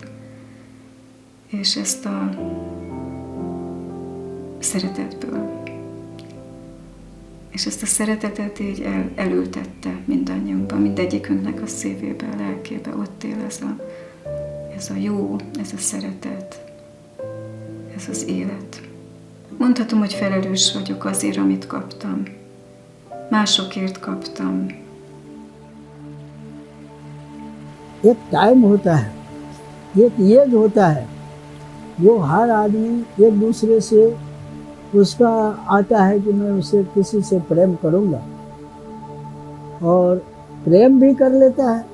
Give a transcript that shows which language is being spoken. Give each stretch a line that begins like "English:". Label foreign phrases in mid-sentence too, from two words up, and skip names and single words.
Hungarian: És ezt a szeretetből És ezt a szeretetet így elültette mindannyiunkban, mindegyikünknek a szívébe, a lelkébe. Ott él ez a jó, ez a szeretet, ez az élet. Mondhatom, hogy felelős vagyok azért, amit kaptam. Másokért kaptam.
Hindi: एक टाइम होता है, एक एज होता है, जो हर आदमी एक दूसरे से उसका आता है कि मैं उसे किसी से प्रेम करूँगा और प्रेम भी कर लेता है।